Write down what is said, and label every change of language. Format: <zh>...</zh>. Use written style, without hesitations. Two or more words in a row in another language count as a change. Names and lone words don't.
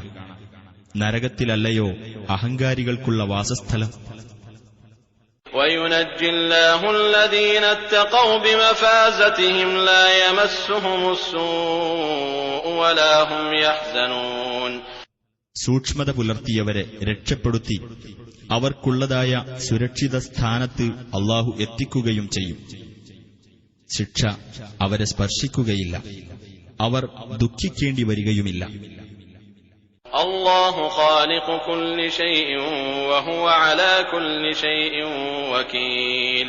<ml>നരകത്തിലല്ലയോ അഹങ്കാരികൾക്കുള്ള വാസസ്ഥലം.</ml> <ar>وينجي الله الذين اتقوا بمفازتهم لا يمسهم السوء ولا هم يحزنون.</ar> <ml>സൂക്ഷ്മത പുലർത്തിയവരെ രക്ഷപ്പെടുത്തി അവർക്കുള്ളതായ സുരക്ഷിത സ്ഥാനത്ത് അള്ളാഹു എത്തിക്കുകയും ചെയ്യും. ശിക്ഷ അവരെ സ്പർശിക്കുകയില്ല, അവർ ദുഃഖിക്കേണ്ടി വരികയുമില്ല.</ml> <ar>الله خالق كل شيء وهو على كل شيء وكيل.</ar>